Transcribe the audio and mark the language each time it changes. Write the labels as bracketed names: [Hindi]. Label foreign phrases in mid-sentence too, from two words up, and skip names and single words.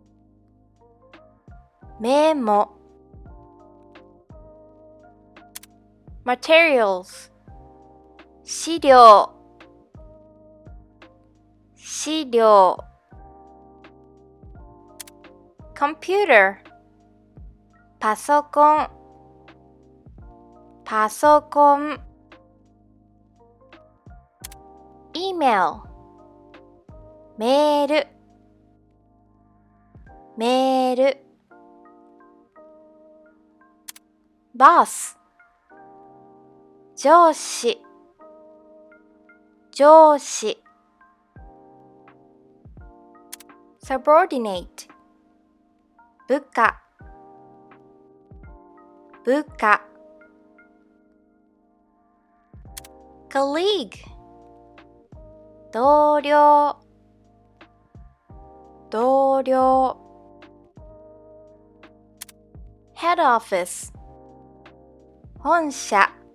[Japanese] Materials 資料 Computer パソコン Email メール Boss 上司 Subordinate 部下 Colleague 同僚 [English] Head Office [Japanese] 本社